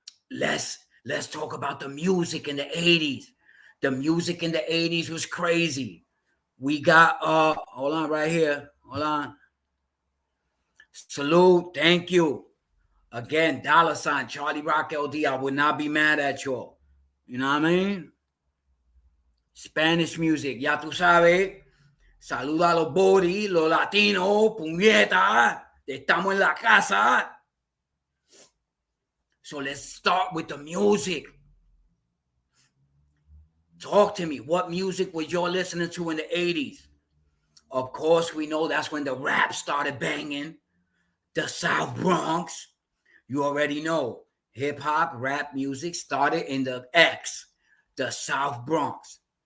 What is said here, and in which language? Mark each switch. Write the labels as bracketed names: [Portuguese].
[English] Let's talk about the music in the 80s. The music in the 80s was crazy. We got, hold on right here. Hold on. Salute, thank you. Again, $, Charlie Rock LD. I would not be mad at y'all. You know what I mean? Spanish music, [Spanish] ya tú sabes. Saluda a los body, los latinos, puñeta. Estamos en la casa. [English] So let's start with the music. Talk to me. What music was y'all listening to in the 80s? Of course, we know that's when the rap started banging. The South Bronx. You already know. Hip-hop, rap music started in the South Bronx.